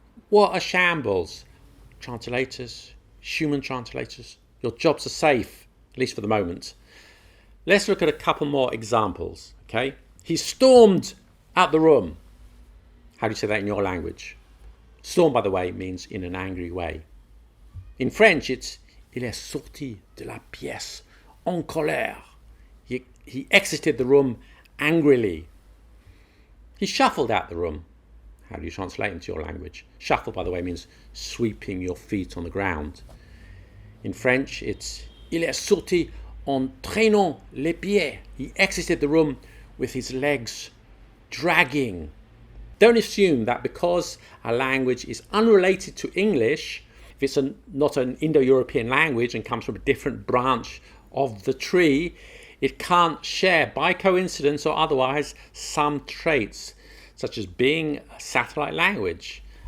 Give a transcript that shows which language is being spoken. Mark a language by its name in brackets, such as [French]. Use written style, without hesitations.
[English] What a shambles. Translators, human translators, your jobs are safe, at least for the moment. Let's look at a couple more examples, okay? He stormed out the room. How do you say that in your language? Storm, by the way, means in an angry way. In French, it's [French] il est sorti de la pièce en colère. [English] He exited the room angrily. He shuffled out the room. How do you translate into your language? Shuffle, by the way, means sweeping your feet on the ground. In French, it's [French] il est sorti en traînant les pieds. [English] He exited the room with his legs dragging. Don't assume that because a language is unrelated to English, if it's not an Indo-European language and comes from a different branch of the tree, it can't share, by coincidence or otherwise, some traits, such as being a satellite language.